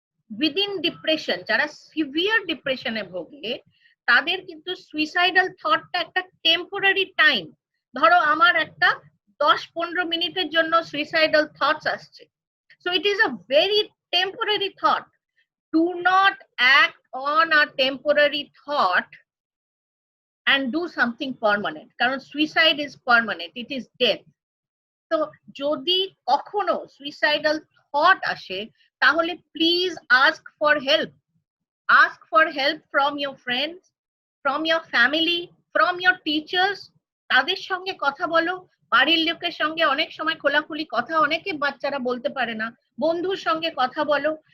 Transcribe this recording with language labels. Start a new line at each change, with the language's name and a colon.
Bangla: Within depression, যারা severe ডিপ্রেশনে ভোগে, তাদের কিন্তু সুইসাইডাল থটটা একটা টেম্পোরারি টাইম, ধরো আমার একটা 10-15 মিনিটের জন্য সুইসাইডাল থটস আসছে,
English: so it is a very temporary thought. Do not act on a temporary thought and do something permanent, কারণ suicide is permanent, it is death.
Bangla: তো যদি কখনো সুইসাইডাল থট আসে তাহলে
English: Please ask for help, ask for help from your friends, from your family, from your teachers.
Bangla: তাদের সঙ্গে কথা বলো, বাড়ির লোকের সঙ্গে অনেক সময় খোলাখুলি কথা অনেকে বাচ্চারা বলতে পারে না, বন্ধুর সঙ্গে কথা বলো।